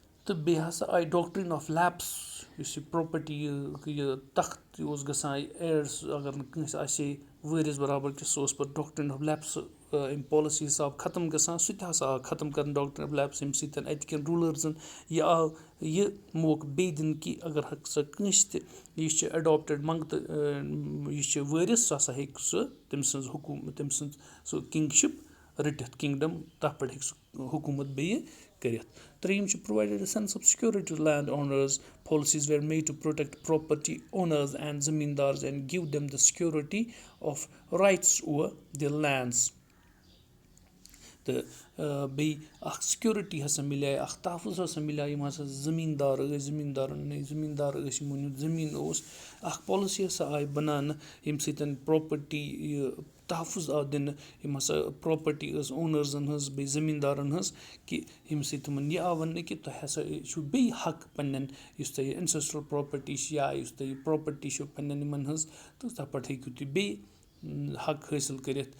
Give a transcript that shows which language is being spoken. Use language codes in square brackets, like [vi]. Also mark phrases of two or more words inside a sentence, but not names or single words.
[ks] تہٕ بیٚیہِ ہسا آیہِ ڈاکٹرٛین آف لیپس یُس یہِ پراپرٹی یہِ تخت اوس گژھان ایڈس اگر نہٕ کٲنٛسہِ آسہِ ہے وٲرِس برابر کہِ سُہ اوس پَتہٕ ڈاکٹرٛین آف لیپس اَمہِ پالسی حِساب ختم گژھان سُہ تہِ ہسا آو ختم کرنہٕ ڈاکٹرٛین آف لیپس ییٚمہِ سۭتۍ اَتہِ کٮ۪ن روٗلٲرزَن یہِ آو یہِ موقعہٕ بیٚیہِ دِنہٕ کہِ اگر ہسا کٲنٛسہِ تہِ یہِ چھِ اٮ۪ڈاپٹِڈ منٛگتہٕ یہِ چھِ وٲرِس سُہ ہسا ہیٚکہِ سُہ تٔمۍ سٕنٛز تٔمۍ سٕنٛز سُہ کِنٛگشِپ رٔٹِتھ کِنٛگڈم تَتھ پٮ۪ٹھ ہیٚکہِ سُہ حکوٗمت بیٚیہِ کٔرِتھ. ترٛیٚیِم چھُ [en] provided a sense of security to land owners policies were made to protect property owners and zamindars and give them the security of rights over their lands. [ks] تہٕ بیٚیہِ اکھ سِکیورٹی ہسا مِلے اکھ تحفظ ہسا مِلیو یِم ہسا زٔمیٖندار ٲسۍ زٔمیٖندار ٲسۍ یِمن ہُنٛد زٔمیٖن اوس اکھ پالسی ہسا آیہِ بَناونہٕ ییٚمہِ سۭتۍ پراپرٹی یہِ تحفظ آو دِنہٕ یِم ہسا پراپرٹی ٲس اونٲرزَن ہٕنٛز بیٚیہِ زٔمیٖندارَن ہٕنٛز کہِ ییٚمہِ سۭتۍ تِمن یہِ آو وَننہٕ کہِ تۄہہِ ہسا چھُو بیٚیہِ حق پنٕنٮ۪ن یُس تۄہہِ [en] ancestral property [ks] چھِ یا یُس تۄہہِ پراپرٹی چھو پنٕنٮ۪ن یِمن ہٕنٛز تہٕ تَتھ پٮ۪ٹھ ہیٚکِو تُہۍ بیٚیہِ حق حٲصِل کٔرِتھ.